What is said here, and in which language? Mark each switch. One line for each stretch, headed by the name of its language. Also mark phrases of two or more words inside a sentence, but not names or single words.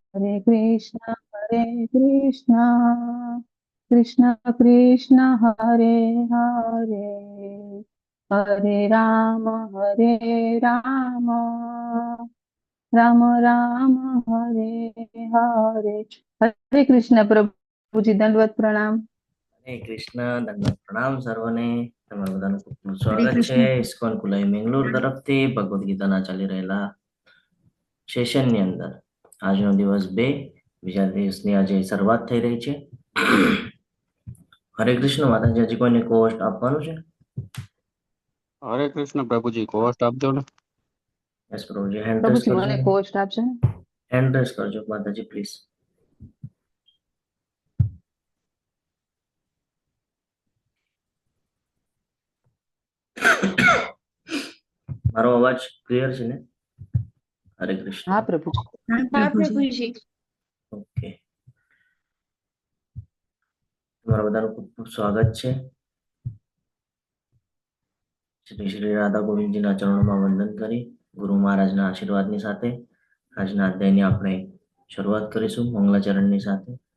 Hindi: हरे कृष्णा कृष्ण कृष्ण हरे हरे हरे राम राम राम हरे हरे हरे कृष्ण प्रभु जी दंडवत प्रणाम।
Gujarati: હરે કૃષ્ણ, દંડવત પ્રણામ સર્વને. તમારું બધાનું ખૂબ ખૂબ
Hindi: हरे
Gujarati: સ્વાગત છે
Hindi: कृष्ण
Gujarati: ઇસ્કોન કુલાઈ મેંગલોર તરફથી ભગવદ્ ગીતાના ચાલી રહેલા સેશનની અંદર. આજનો દિવસ 2, બીજા દિવસની આજે શરૂઆત થઈ રહી છે. હરે કૃષ્ણ. માતાજી, હજી કોઈને કોસ્ટ આપવાનું છે? હરે કૃષ્ણ પ્રભુજી, કોસ્ટ આપજો ને. યસ પ્રભુજી, હેન્ડ
Hindi: प्रभु
Gujarati: રેસ
Hindi: जी
Gujarati: કરજો. મને કોષ્ટ આપશે ને?
English: hand raise
Gujarati: કરજો માતાજી, પ્લીઝ. મારો અવાજ ક્લિયર છે ને? હરે
Hindi: हाँ
Gujarati: કૃષ્ણ.
Hindi: प्रभु जी। हाँ प्रभु जी।
Gujarati: ઓકે, તમારા બધાનું ખૂબ ખૂબ સ્વાગત છે. શ્રી શ્રી રાધા ગોવિંદજીના ચરણોમાં વંદન કરી ગુરુ મહારાજના આશીર્વાદની સાથે આજના અધ્યાયની આપણે શરૂઆત કરીશું મંગલાચરણની સાથે.